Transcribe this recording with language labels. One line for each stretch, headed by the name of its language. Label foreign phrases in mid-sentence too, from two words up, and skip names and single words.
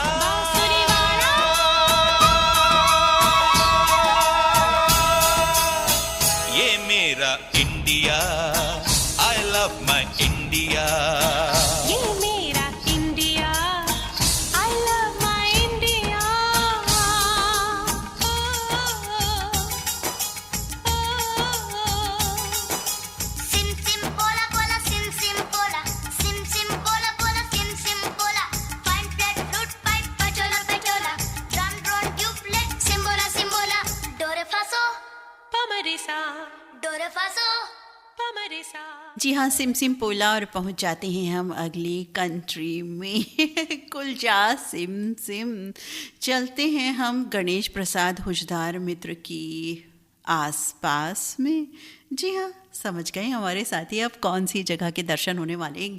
Hindi: बांसुरी वाला। ये मेरा इंडिया
English: I love my India
Hindi: ये मेरा इंडिया
English: I love my India। Sim sim pola pola sim sim pola sim sim pola pola sim sim pola fine flat flute pipe pachola pachola drum drone tubeless simbola simbola do re fa so पमरिसा do re fa so पमरिसा।
Hindi: जी हाँ, सिम सिम पोला और पहुंच जाते हैं हम अगली कंट्री में। कुलजा सिम सिम चलते हैं हम गणेश प्रसाद हुजदार मित्र की आसपास में। जी हाँ, समझ गए हमारे साथी अब कौन सी जगह के दर्शन होने वाले हैं।